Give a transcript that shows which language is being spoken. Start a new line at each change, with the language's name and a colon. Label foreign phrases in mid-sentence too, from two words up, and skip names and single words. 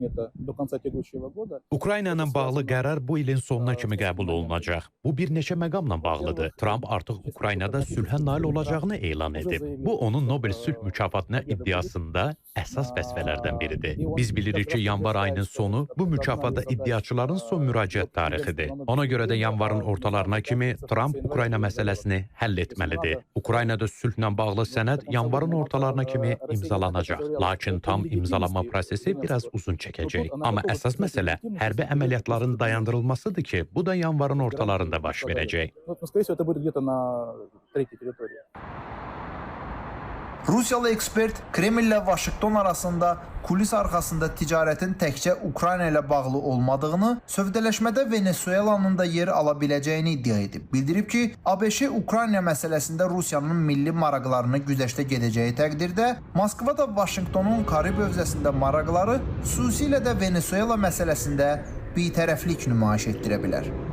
Russian: Это до конца текущего года.
Azerbaijani: Ukrayna ilə bağlı qərar bu ilin sonuna kimi qəbul olunacaq. Bu bir neçə məqamla bağlıdır. Trump artıq Ukraynada sülhə nail olacağını elan edib. Bu onun Nobel sülh mükafatına iddiasında əsas vəzifələrdən biridir. Biz bilirik ki, yanvar ayının sonu bu mükafata iddiaçıların son müraciət tarixidir. Ona görə də yanvarın ortalarına kimi Trump Ukrayna məsələsini həll etməlidir. Ukraynada sülhlə bağlı sənəd yanvarın ortalarına kimi imzalanacaq. Lakin tam imzalanma prosesi biraz uzun çəkəcək. Amma əsas məsələ hərbi əməliyyatların dayandırılmasıdır ki, bu da yanvarın ortalarında baş verəcək.
Russian: Скорее всего, это будет где-то на третьей территории.
Azerbaijani: Rusiyalı ekspert Kreml ilə Vaşinqton arasında kulis arxasında ticarətin təkcə Ukrayna ilə bağlı olmadığını, sövdələşmədə Venezuelanın da yer ala biləcəyini iddia edib. Bildirib ki, ABŞ Ukrayna məsələsində Rusiyanın milli maraqlarını güzəştə gedəcəyi təqdirdə, Moskva da Vaşinqtonun Karib hövzəsində maraqları, xüsusilə də Venezuela məsələsində bitərəflik nümayiş etdirə bilər.